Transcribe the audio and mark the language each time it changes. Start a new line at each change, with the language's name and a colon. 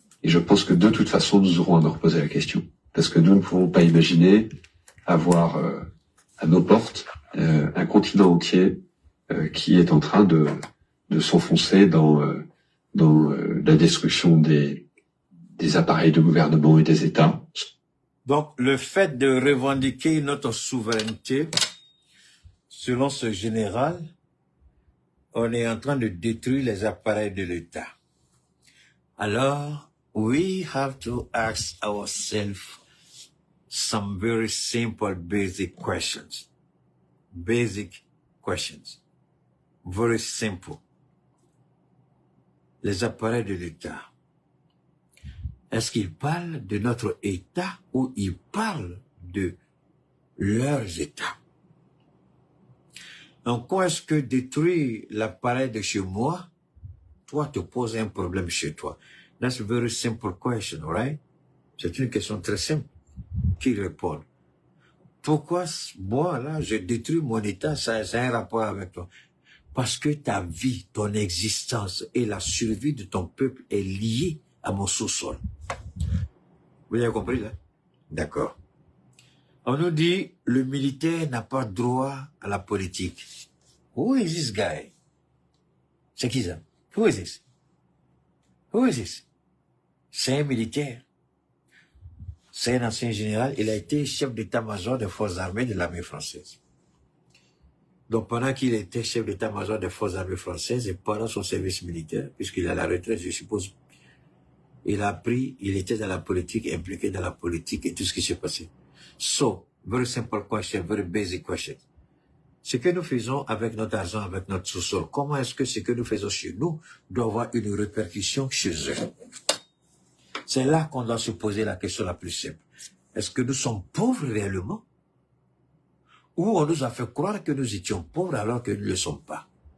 French: Et je pense que de toute façon, nous aurons à nous reposer la question. Parce que nous ne pouvons pas imaginer avoir à nos portes un continent entier qui est en train de s'enfoncer dans la destruction des appareils de gouvernement et des États. Donc, le fait de revendiquer notre souveraineté, selon ce général, on est en train de détruire les appareils de l'État.
English: Alors, we have to ask ourselves some very simple basic questions. Basic questions. Very simple.
French: Les appareils de l'État. Est-ce qu'ils parlent de notre État ou ils parlent de leurs États? Donc, quand est-ce que détruire l'appareil de chez moi, toi, te pose un problème chez toi?
English: That's a very simple question, right?
French: C'est une question très simple. Qui répond? Pourquoi moi, là, je détruis mon État, ça a un rapport avec toi? Parce que ta vie, ton existence et la survie de ton peuple est liée à mon sous-sol. Vous avez compris, là? D'accord. On nous dit, le militaire n'a pas droit à la politique.
English: Who is this guy?
French: C'est qui ça?
English: Who is this? Who is this?
French: C'est un militaire. C'est un ancien général. Il a été chef d'état-major des forces armées de l'armée française. Donc, pendant qu'il était chef d'état-major des forces armées françaises et pendant son service militaire, puisqu'il est à la retraite, je suppose, il était dans la politique, impliqué dans la politique et tout ce qui s'est passé.
English: So, very simple question, very basic question.
French: Ce que nous faisons avec notre argent, avec notre sous-sol, comment est-ce que ce que nous faisons chez nous doit avoir une répercussion chez eux? C'est là qu'on doit se poser la question la plus simple. Est-ce que nous sommes pauvres réellement? Ou on nous a fait croire que nous étions pauvres alors que nous ne le sommes pas?